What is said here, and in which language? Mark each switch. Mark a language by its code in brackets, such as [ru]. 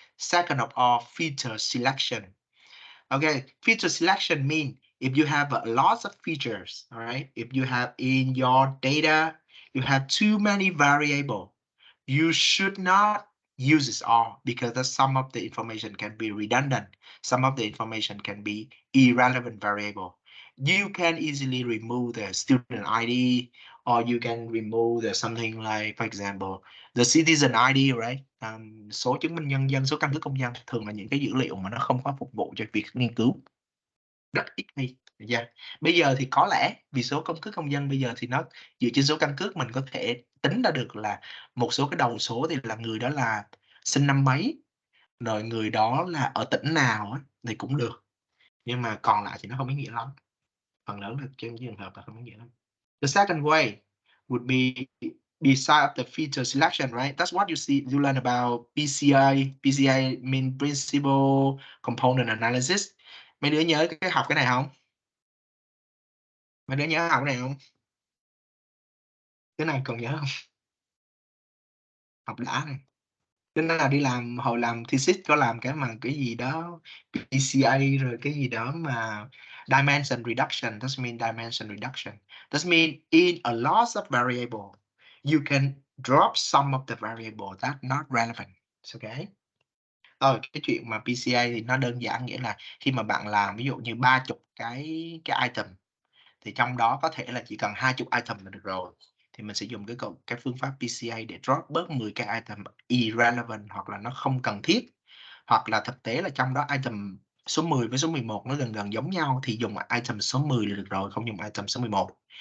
[en] Second of all, feature selection. Okay, feature selection means if you have lots of features, all right, if you have in your data, you have too many variables, you should not use this all because some of the information can be redundant. Some of the information can be irrelevant variable. You can easily remove the student ID, or you can remove the something like, for example, the citizen ID, right? [vi] Số chứng minh nhân dân, số căn cước công dân, thường là những cái dữ liệu mà nó không có phục vụ cho việc nghiên cứu. Rất ít đi. Yeah. Bây giờ thì có lẽ vì số căn cước công dân bây giờ thì nó dựa trên số căn cước mình có thể tính ra được là một số cái đầu số thì là người đó là sinh năm mấy, rồi người đó là ở tỉnh nào á, thì cũng được. Nhưng mà còn lại thì nó không ý nghĩa lắm. Phần lớn là trên trường hợp là không ý nghĩa lắm. [en] The second way would be beside the feature selection, right? That's what you see. You learn about PCA. PCA mean Principal Component Analysis. [vi] Mấy đứa nhớ học cái này không? Mấy đứa nhớ học cái này không? Cái này còn nhớ không? Học đã này. Cái nào đi làm hồi làm thesis có làm cái mà cái gì đó PCA rồi cái gì đó mà dimension reduction. [en] That mean dimension reduction. That mean in a loss of variable, you can drop some of the variable that's not relevant. Okay. [vi] Cái chuyện mà PCA thì nó đơn giản, nghĩa là khi mà bạn làm ví dụ như 30 cái item thì trong đó có thể là chỉ cần 20 item là được rồi, thì mình sẽ dùng cái phương pháp PCA để drop bớt 10 cái item irrelevant hoặc là nó không cần thiết, hoặc là thực tế là trong đó item số 10 với số 11 nó gần giống nhau thì dùng item số 10 là được rồi, không dùng item số 11.